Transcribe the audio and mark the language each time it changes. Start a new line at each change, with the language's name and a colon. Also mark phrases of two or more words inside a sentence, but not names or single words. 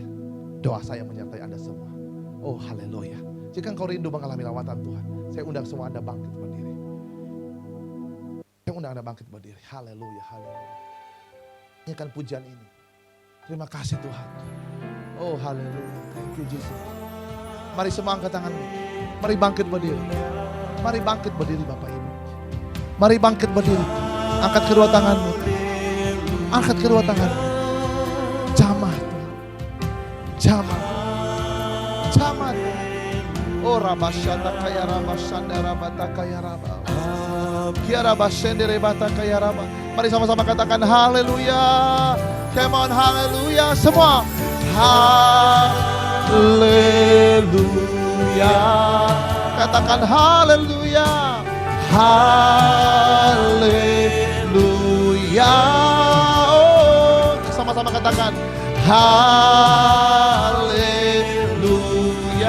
Indonesian: Doa saya menyertai Anda semua. Oh haleluya. Jika engkau rindu mengalami lawatan Tuhan, saya undang semua Anda bangkit berdiri. Saya undang Anda bangkit berdiri. Haleluya, haleluya. Nyanyikan pujian ini. Terima kasih Tuhan. Oh haleluya.
English: Thank you Jesus.
Indonesian: Mari semua angkat tanganmu. Mari bangkit berdiri. Mari bangkit berdiri Bapak Ibu. Mari bangkit berdiri. Angkat kedua tanganmu. Angkat kedua tanganmu. Jamah Tuhan. Jamah. Jamah. Oh Rabasyanda kaya Rabasyanda Rabata kaya Rabba. Kiara Basyende Rebata kaya Rabba. Mari sama-sama katakan haleluya.
English: Come on,
Indonesian: haleluya semua. Haleluya. Katakan haleluya. Haleluya. Oh, sama-sama katakan haleluya.